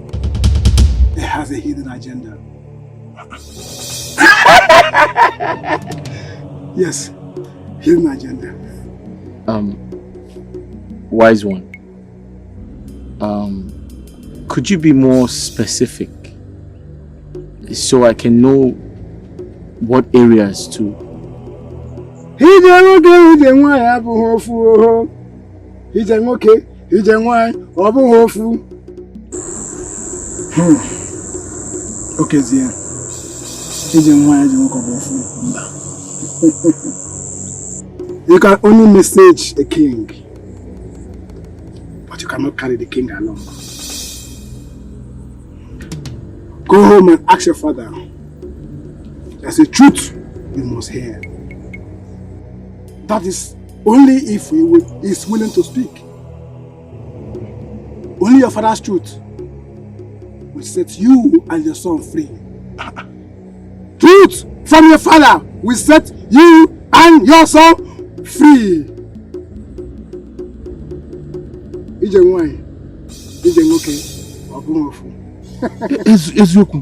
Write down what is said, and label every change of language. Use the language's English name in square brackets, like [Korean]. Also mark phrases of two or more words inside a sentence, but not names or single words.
[English] He has a hidden agenda. Yes, hidden agenda. Wise one. Could you be more specific so I can know what areas to? [Igbo] Ije nwaanyị abụghị ofu oho. Ije nwoke, ije nwaanyị ọ bụghị ofu. Okezie. Ije nwaanyị ije nwoke ọ bụ ofu. [English] You can only message a king, but you cannot carry the king along. Go home and ask your father. There's a truth you must hear. That is only if he is willing to speak. Only your father's truth will set you and your son free. Truth from your father will set you and your son free. [Igbo] Ije nwanyị, ije nwoke, ọ bụghị ofu. Eziokwu.